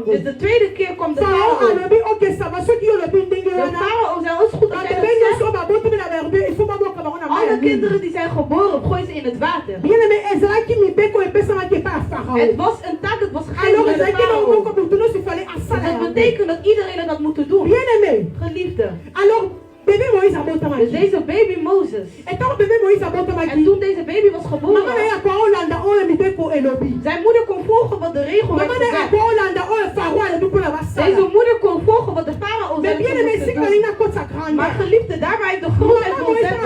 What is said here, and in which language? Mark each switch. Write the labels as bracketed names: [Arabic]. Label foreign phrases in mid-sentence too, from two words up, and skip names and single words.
[Dutch] Dus de tweede keer kwam de farao. De farao zei, het is goed dat jij dat zegt. Alle kinderen die zijn geboren, gooi ze in het water. Het was een taak, het was gegeven door de farao. Dat betekent dat iedereen dat moet doen. Geliefde. [Lingala] Bébé Moïse abotamaki. [Dutch] Dus deze baby Moses. En toen deze baby was geboren. Zijn moeder kon volgen wat de regel werd gezegd. Deze moeder kon volgen wat de farao zei. Maar geliefde, daar waar ik de grootheid wil zetten.